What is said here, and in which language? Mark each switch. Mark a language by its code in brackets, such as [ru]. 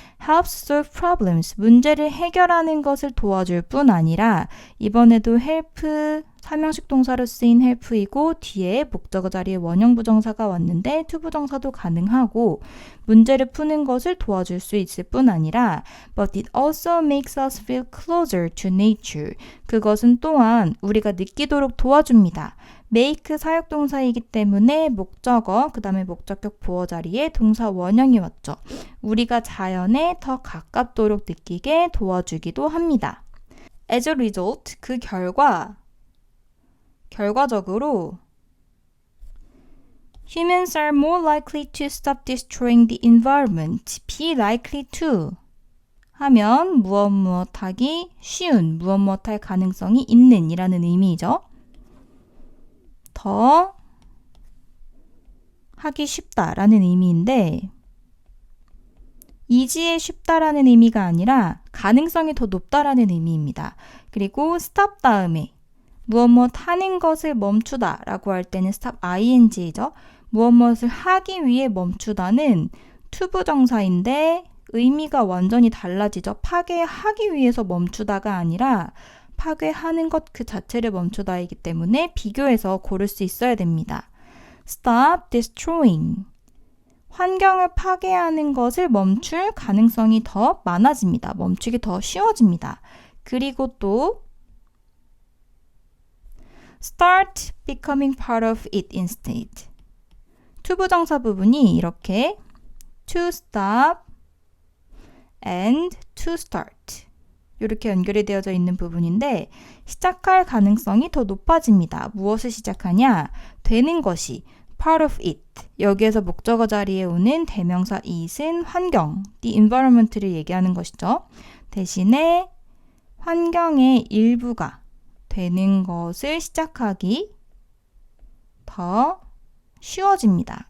[en] helps solve problems, [ko] 문제를 해결하는 것을 도와줄 뿐 아니라 이번에도 help, 사명식 동사로 쓰인 help이고 뒤에 목적어 자리에 원형 부정사가 왔는데 to 부정사도 가능하고 문제를 푸는 것을 도와줄 수 있을 뿐 아니라 [en] but it also makes us feel closer to nature. [ko] 그것은 또한 우리가 느끼도록 도와줍니다. make 사역동사이기 때문에 목적어, 그 다음에 목적격 보어 자리에 동사 원형이 왔죠. 우리가 자연에 더 가깝도록 느끼게 도와주기도 합니다. [en] As a result, [ko] 그 결과적으로 [en] Humans are more likely to stop destroying the environment. [ko] Be likely to 하면 무엇하기 쉬운, 무엇할 가능성이 있는 이라는 의미죠. 더 하기 쉽다라는 의미인데 easy에 쉽다라는 의미가 아니라 가능성이 더 높다라는 의미입니다. 그리고 stop 다음에 무엇 하는 것을 멈추다 라고 할 때는 stop ing죠. 무엇을 하기 위해 멈추다는 to 부정사인데 의미가 완전히 달라지죠. 파괴하기 위해서 멈추다가 아니라 파괴하는 것 그 자체를 멈추다이기 때문에 비교해서 고를 수 있어야 됩니다. [en] Stop destroying. [ko] 환경을 파괴하는 것을 멈출 가능성이 더 많아집니다. 멈추기 더 쉬워집니다. 그리고 또 [en] Start becoming part of it instead. [ko] to 부정사 부분이 이렇게 [en] to stop and to start [ko] 이렇게 연결이 되어져 있는 부분인데 시작할 가능성이 더 높아집니다. 무엇을 시작하냐? 되는 것이 [en] part of it. [ko] 여기에서 목적어 자리에 오는 대명사 it은 환경, the environment를 얘기하는 것이죠. 대신에 환경의 일부가 되는 것을 시작하기 더 쉬워집니다.